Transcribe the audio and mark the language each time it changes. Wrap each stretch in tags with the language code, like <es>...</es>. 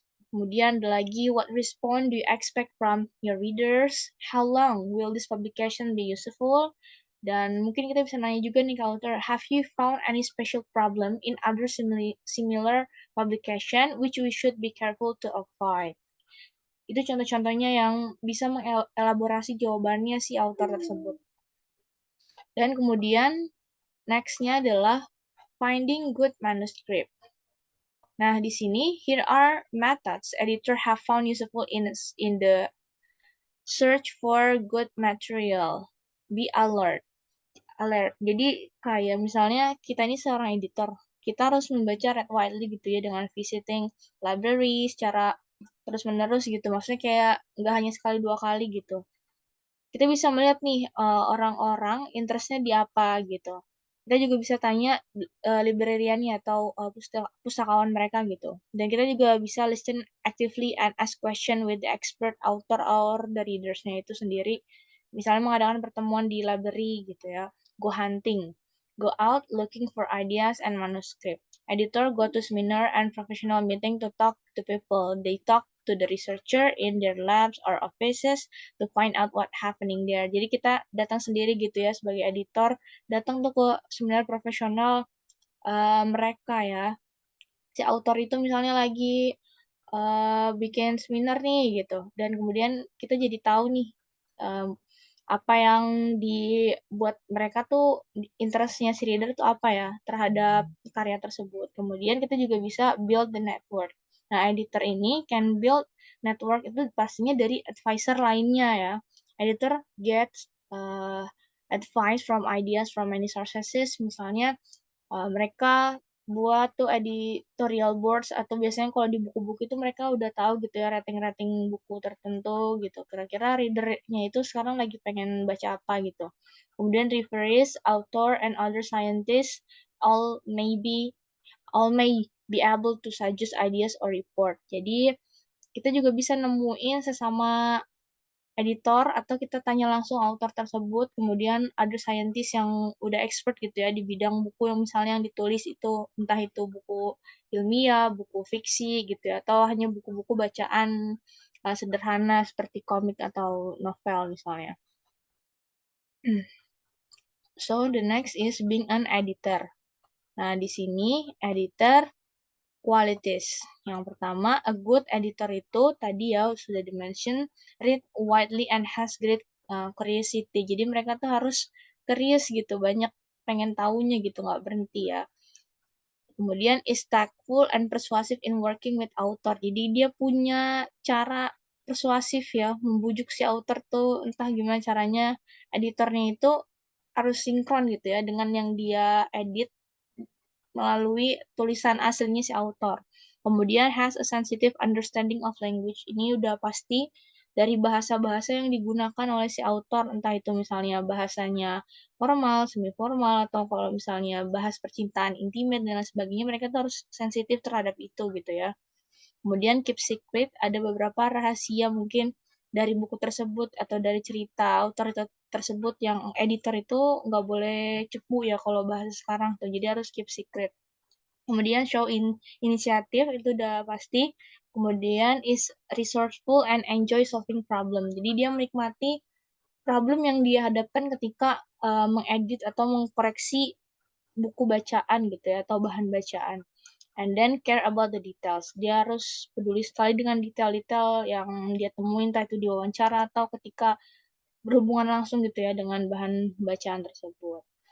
<id>Kemudian ada lagi,</id> <en>what response do you expect from your readers? How long will this publication be useful?</en> <id>Dan mungkin kita bisa nanya juga nih ke author,</id> <en>have you found any special problem in other similar publication which we should be careful to avoid?</en> <id>Itu contoh-contohnya yang bisa mengelaborasi jawabannya si author tersebut. Dan kemudian next-nya adalah</id> <en>finding good manuscript.</en> <id>Nah, di sini,</id> <en>here are methods editor have found useful in the search for good material. Be alert.</en> <id>Jadi, kayak misalnya kita ini seorang editor. Kita harus membaca</id> <en>read widely</en> <id>gitu ya, dengan visiting library secara terus-menerus gitu. Maksudnya kayak nggak hanya sekali dua kali gitu. Kita bisa melihat nih orang-orang interestnya di apa gitu. Kita juga bisa tanya librariannya atau pustakawan mereka gitu. Dan kita juga bisa</id> <en>listen actively and ask question with the expert author</en> <id>or the readers-nya itu sendiri. Misalnya mengadakan pertemuan di library gitu ya.</id> <en>Go hunting. Go out looking for ideas and manuscript. Editor go to seminar and professional meeting to talk to people. They talk to the researcher in their labs or offices to find out what happening there.</en> <id>Jadi kita datang sendiri gitu ya sebagai editor, datang tuh ke seminar profesional mereka ya. Si author itu misalnya lagi bikin seminar nih gitu, dan kemudian kita jadi tahu nih apa yang dibuat mereka tuh interestnya si reader tuh apa ya terhadap karya tersebut. Kemudian kita juga bisa</id> <en>build the network.</en> <id>Nah, editor ini</id> <en>can build network</en> <id>itu pastinya dari advisor lainnya ya.</id> <en>Editor gets advice from ideas from many sources,</en> <id>misalnya mereka buat tuh editorial boards atau biasanya kalau di buku-buku itu mereka udah tahu gitu ya rating-rating buku tertentu gitu. Kira-kira readernya itu sekarang lagi pengen baca apa gitu.</id> <en>Kemudian referees, author, and other scientists all may be able to suggest ideas or report.</en> <id>Jadi kita juga bisa nemuin sesama editor atau kita tanya langsung author tersebut, kemudian ada scientist yang udah expert gitu ya di bidang buku yang misalnya yang ditulis itu, entah itu buku ilmiah, buku fiksi gitu ya, atau hanya buku-buku bacaan sederhana seperti komik atau novel misalnya.</id> <en>So the next is being an editor.</en> <id>Nah, di sini</id> <en>editor qualities.</en> <id>Yang pertama,</id> <en>a good editor</en> <id>itu tadi ya sudah di-mention,</id> <en>read widely and has great curiosity.</en> <id>Jadi mereka tuh harus curious gitu, banyak pengen tahunya gitu, nggak berhenti ya.</id> <en>Kemudian is tactful and persuasive in working with author.</en> <id>Jadi dia punya cara persuasif ya, membujuk si author tuh entah gimana caranya editornya itu harus sinkron gitu ya dengan yang dia edit melalui tulisan aslinya si author.</id> <en>Kemudian has a sensitive understanding of language.</en> <id>Ini udah pasti dari bahasa-bahasa yang digunakan oleh si author, entah itu misalnya bahasanya formal, semi formal, atau kalau misalnya bahas percintaan intimate dan lain sebagainya, mereka tuh harus sensitif terhadap itu gitu ya. Kemudian</id> <en>keep secret,</en> <id>ada beberapa rahasia mungkin dari buku tersebut atau dari cerita author tersebut yang editor itu nggak boleh cepu ya kalau bahasa sekarang tuh, jadi harus keep secret. Kemudian show inisiatif itu udah pasti.</id> <en>Kemudian is resourceful and enjoy solving problem.</en> <id>Jadi dia menikmati problem yang dia hadapkan ketika mengedit atau mengkoreksi buku bacaan gitu ya atau bahan bacaan.</id> <en>And then care about the details.</en> <id>Dia harus peduli sekali dengan detail-detail yang dia temuin entah itu di wawancara atau ketika berhubungan langsung gitu ya dengan bahan bacaan tersebut.</id>